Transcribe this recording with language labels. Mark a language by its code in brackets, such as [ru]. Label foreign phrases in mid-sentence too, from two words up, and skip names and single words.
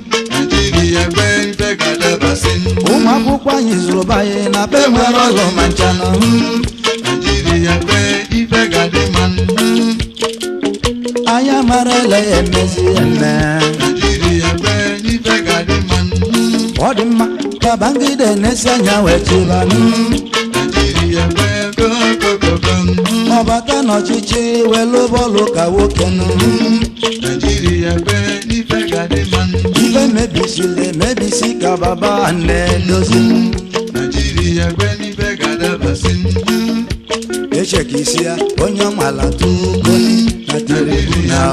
[ig] Naijiria kwe, ife ga-adabasị. Ụmụ akwụkwọ anyị zụrụ be anyị na be nwere ụlọ ma ncha nụ. Naijiria kwe, ife ga-adị mma. Anyị amara ele ya emezi eme. Naijiria kwe n'ife ga-adị mma. Ọ dị mma, Babangida na-esi anya wee chịba nụ. Naijiria kwe [en] go, go, go, go. [ig] Ọ bata n'ọchịchị wee lụba ọlụ ka nwoke nụ. Naijiria kwe n'ife ga-adị mma. Ife mebisiri emebisi ka baba na-edozi. Naijiria kwe Ife ga-adabasị ndụ. Eche ka isi ya, onye ọmala tụgo na Naijiria tribunal.